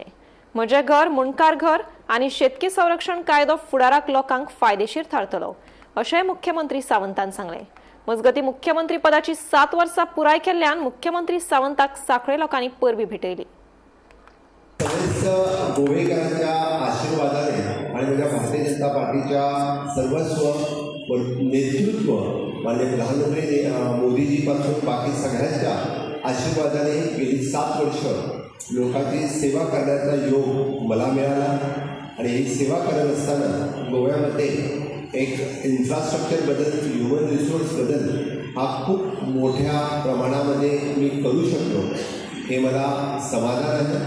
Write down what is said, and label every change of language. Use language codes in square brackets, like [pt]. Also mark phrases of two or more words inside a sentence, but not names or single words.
[kok] म्हजें घर मुणकार घर आणि शेतकी संरक्षण कायदो फुडाराक लोकांक फायदेशीर थारतलो अशें मुख्यमंत्री सावंतान सांगले। मजगती मुख्यमंत्री पदाची 7 वर्सां पुराय केल्ल्यान मुख्यमंत्री सावंताक सांखळे लोकांनी परबी भेटयली। [mr] गोवेकरांच्या आशीर्वादाने आणि माझ्या भारतीय जनता पार्टीच्या सर्वस्व नेतृत्व माननीय प्रधानमंत्री मोदीजीपासून बाकी सगळ्यांच्या आशीर्वादाने गेली 7 वर्ष लोकांची सेवा करण्याचा योग मला मिळाला आणि ही सेवा करत असताना गोव्यामध्ये एक इन्फ्रास्ट्रक्चर बदल, [en] human resource [mr] बदल हा खूप मोठ्या प्रमाणामध्ये मी करू शकलो हे मला समाधान आहे।